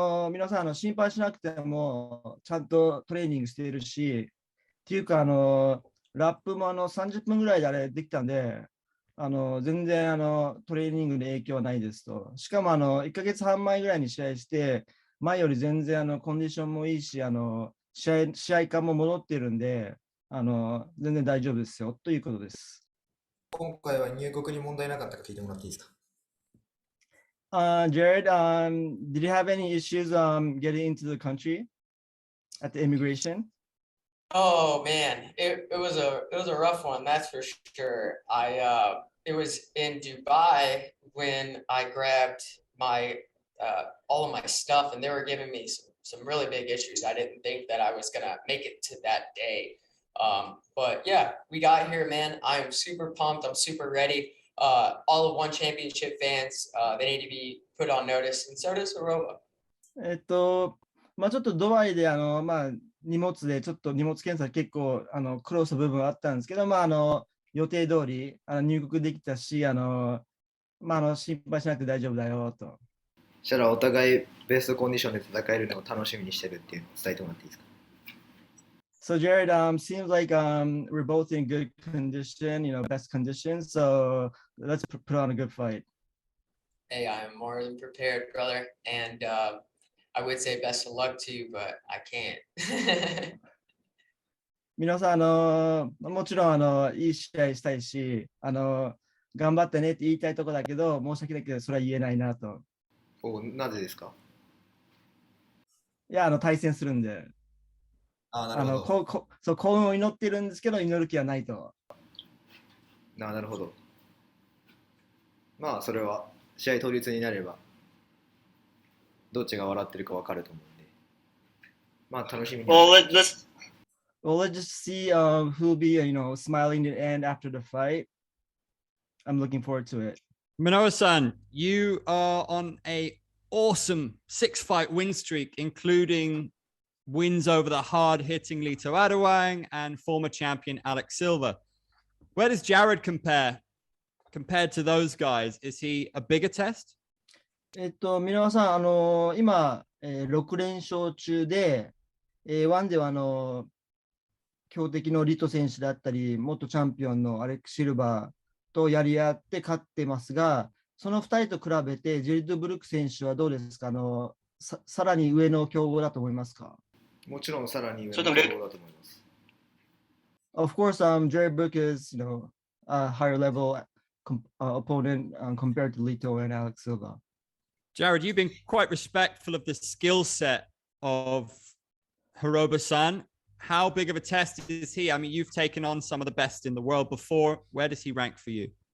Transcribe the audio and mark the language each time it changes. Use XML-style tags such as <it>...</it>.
<ja>皆さん、心配しなくても、ちゃんとトレーニングしているし、っていうか、ラップも30分ぐらいであれできたんで、全然トレーニングに影響はないですと。しかも1ヶ月半前ぐらいに試合して、前より全然コンディションもいいし、試合感も戻っているんで、全然大丈夫ですよということです。今回は入国に問題なかったか聞いてもらっていいですか</ja> <en>？Jarred, did you have any issues getting into the country at the immigration? Oh man, it was a rough one, that's for sure. It was in Dubai when I grabbed my all of my stuff, and they were giving me some really big issues. I didn't think that I was gonna make it to that day. But yeah, we got here, man. I am super pumped. I'm super ready. All of One Championship fans, they need to be put on notice, and so does Hiroba.</en> <ja>ちょっとドバイで荷物検査結構苦労した部分はあったんですけど、予定通り入国できたし、心配しなくて大丈夫だよと。そしたらお互いベストコンディションで戦えるのを楽しみにしてるっていうのを伝えてもらっていいですか？</ja> <en>So Jarred, seems like we're both in good condition, best condition. So let's put on a good fight. Hey, I am more than prepared, brother, and I would say best of luck to you, but I can't.</en> <ja>皆さん、もちろんいい試合したいし、頑張ってねって言いたいところだけど、申し訳ないけど、それは言えないなと。なぜですか？いや、対戦するんで。なるほど。そう、幸運を祈ってるんですけど、祈る気はないと。なるほど。それは試合当日になれば、どっちが笑ってるか分かると思うんで、楽しみに。</ja> <en>Well, let's just see who'll be, smiling at the end after the fight. I'm looking forward to it. Minowa-san, you are on a awesome 6-fight win streak, including wins over the hard-hitting Lito Adewang and former champion Alex Silva. Where does Jarred compared to those guys? Is he a bigger test?</en> <ja>皆さん、今、6連勝中で、1では強敵のリト選手だったり、元チャンピオンのアレック・シルバーとやり合って勝ってますが、その2人と比べて、ジェリッド・ブルック選手はどうですか？さらに上の強豪だと思いますか？もちろんさらに上の強豪だと思います。</ja> <en>Of course, Jarred Brooks is, a higher level opponent compared to Lito and Alex Silva. Jarred, you've been quite respectful of the skill set of Hiroba-san. How big of a test is he? I mean, you've taken on some of the best in the world before. Where does he rank for you?</en>